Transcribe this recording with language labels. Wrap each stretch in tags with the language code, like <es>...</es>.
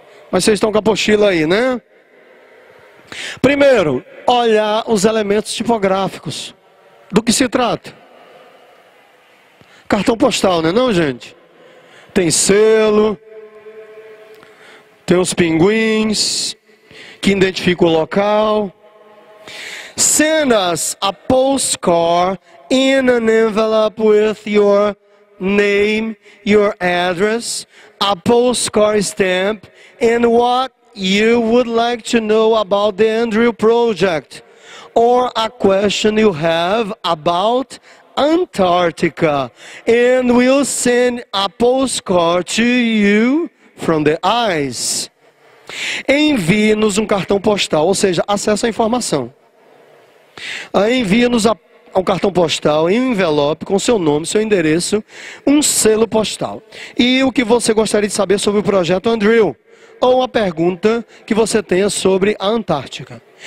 <pt>Mas vocês estão com a apostila aí, né? Primeiro, olhar os elementos tipográficos. Do que se trata? Cartão postal, não é não, gente? Tem selo, tem os pinguins, que identificam o local.</pt> <en>Send us a postcard in an envelope with your name, your address, a postcard stamp, and what you would like to know about the Andrew Project, or a question you have about Antarctica, and we'll send a postcard to you from the ice.</en> <pt>Envie-nos um cartão postal, ou seja, acesso à informação. Envie-nos um cartão postal em um envelope com seu nome, seu endereço, um selo postal. E o que você gostaria de saber sobre o projeto Andrew, ou uma pergunta que você tenha sobre a Antártica.</pt>